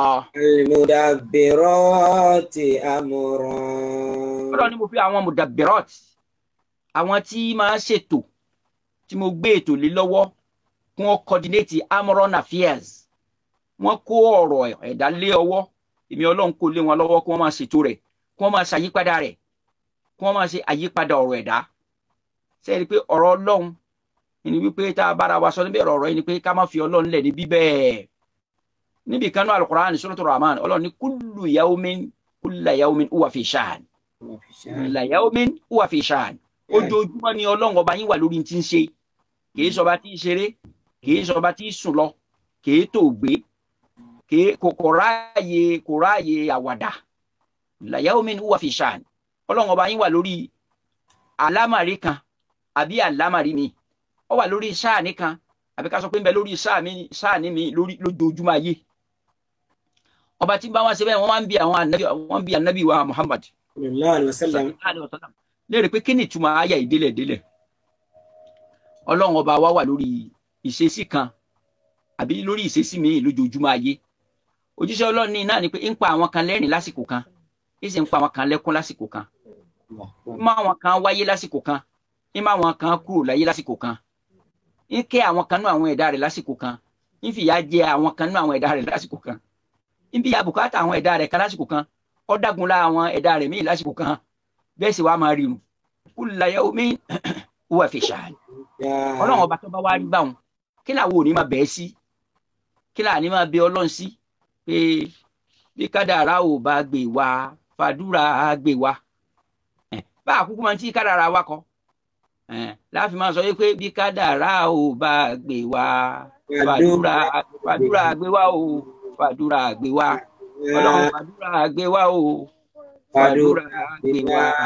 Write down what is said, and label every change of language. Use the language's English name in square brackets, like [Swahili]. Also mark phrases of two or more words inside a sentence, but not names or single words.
[Yoruba] Ọlọ́run ní mo fi àwọn mudabbirati àwọn tí máa ṣètò tí mo gbé ètò lé lọ́wọ́ kí wọ́n coordinate amron affairs wọ́n kó ọ̀rọ̀ ẹ̀dá lé ọwọ́ èmi Ọlọ́run kó lé wọn lọ́wọ́ kí wọ́n máa ṣètò rẹ̀ kí wọ́n máa ṣàyípadà rẹ̀ kí wọ́n máa ṣe àyípadà ọ̀rọ̀ ẹ̀dá. Ṣé ẹ rí i pé ọ̀rọ̀ Ọlọ́run ni wípé tá a bára wa sọ níbẹ̀ ọ̀rọ̀ yìí ni pé ká má fi Ọlọ́run lẹ̀ níbí bẹ́ẹ̀. Níbi kan náà Al-Qur'an Suratul Rahman Ọlọ́run ní [Arabic] كل يوم هو في شأن. كل يوم هو في شأن. [Yoruba] Ojoojúmọ́ ni Ọlọ́run ọba yín wà lórí tí ń ṣe kì í sọba tí í ṣeré kì í sọba tí í sùn lọ kì í tó gbé kò ráàyè àwàdà. [Arabic] كل يوم هو في شأن. [Yoruba] Ọlọ́run ọba yín wà lórí àlámàrí kan àbí àlámàrí mi ó wà lórí sáàní kan àbí ká sọ pé ń bẹ lórí sáàní mi lójoojúmọ́ ayé. Ọba tí bá wọn ṣe bẹ́ẹ̀ wọ́n bí ànábì wa Muhammad [Arabic] صلى الله عليه وسلم [Yoruba] léèrè pé kí ni ìtumọ̀ àyà ìdélẹ̀délẹ̀. Ọlọ́run ọba wa wà lórí ìṣesí kan àbí lórí ìṣesí mi lójoojúmọ́ ayé. Òjíṣẹ́ Ọlọ́run ní náà ni pé ń pa àwọn kan lẹ́rìn lásìkò kan ń sì ń pa àwọn kan lẹ́kún lásìkò kan. Ń má àwọn kan wáyé lásìkò kan ń má àwọn kan kúrò láyé lásìkò kan. Ń kẹ́ àwọn kan nú àwọn ẹ̀dá rẹ̀ lásìkò kan ń fìyà jẹ àwọn kan nú àwọn ẹ̀dá rẹ̀ lásìkò kan. Ń bí abùkátà àwọn ẹ̀dá rẹ̀ kan lásìkò kan ó dágunlá àwọn ẹ̀dá rẹ̀ míì lásìkò kan. Bẹ́ẹ̀ sì wá máa rí nu [Arabic] كل يوم هو في شأن. [Yoruba] Ọlọ́run ọba tó bá wá rí báwọn kí làwọn ò ní máa bẹ̀ẹ́ sí kí làwọn ní máa bẹ Ọlọ́run sí pé bí kádàrá ò bá gbé wa fàdúrà á gbé wa. Bá àkúkú máa ń tí kádàrá wa kọ láàfin máa sọ pé bí kádàrá ò bá gbé wa fàdúrà gbé wa o fàdúrà gbé wa Ọlọ́run fàdúrà gbé wa o fàdúrà gbé wa.